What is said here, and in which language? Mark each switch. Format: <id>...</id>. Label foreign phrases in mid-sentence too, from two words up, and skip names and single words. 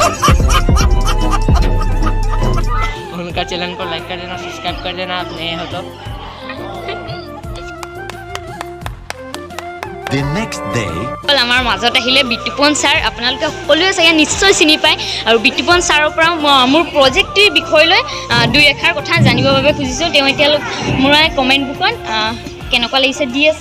<hi>उनका चैनल को लाइक कर देना, सब्सक्राइब कर देना, आप नए हो तो।</hi> <as>আমাৰ মাজত আহিলে বিতুপন ছাৰ, আপোনালোকে সকলোৱে চাগে নিশ্চয় চিনি পায়। আৰু বিতুপন ছাৰৰ পৰা মোৰ প্ৰজেক্টটোৰ বিষয় লৈ দুই এষাৰ কথা জানিবৰ বাবে খুজিছোঁ। তেওঁ এতিয়ালৈ মোৰ কমেণ্ট বুকত কেনেকুৱা লাগিছে দি আছে।</as>